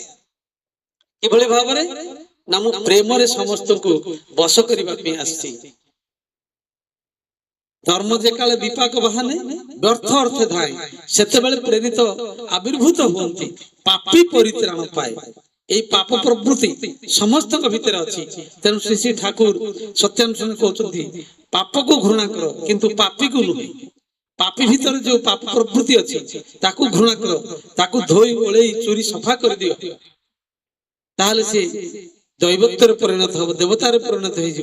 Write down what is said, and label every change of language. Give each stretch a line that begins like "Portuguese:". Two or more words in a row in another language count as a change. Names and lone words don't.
Odia: କିଭଳି ଭାବରେ? ନା ମୁଁ ପ୍ରେମରେ ସମସ୍ତଙ୍କୁ ବଶ କରିବା ପାଇଁ ଆସିଛି। ଧର୍ମ ଯେକାଳେ ବିପାକ ବାହାନେ ବ୍ୟର୍ଥ ଅର୍ଥ ଧାଏ, ସେତେବେଳେ ପ୍ରେରିତ ଆବିର୍ଭୂତ ହୁଅନ୍ତି, ପାପୀ ପରିତ୍ରାଣ ପାଏ। এই পাপ প্রবৃত্তি ସମସ୍ତଙ୍କ ଭିତରେ ଅଛି। ତେଣୁ ଶ୍ରୀ ଶ୍ରୀ ଠାକୁର ସତ୍ୟାନୁଷ୍ଠାନ କହୁଛନ୍ତି ପାପକୁ ଘୃଣା କର କିନ୍ତୁ ପାପୀକୁ ନୁହେଁ। ପାପୀ ଭିତରେ ଯୋଉ ପାପ ପ୍ରବୃତ୍ତି ଅଛି ତାକୁ ଘୃଣା କର, ତାକୁ ଧୋଇ ଓଳେଇ ଚୁରି ସଫା କରିଦିଅ, ତାହେଲେ ସେ ଦୈବତ୍ୱରେ ପରିଣତ ହବ, ଦେବତାରେ ପରିଣତ ହେଇଯିବ।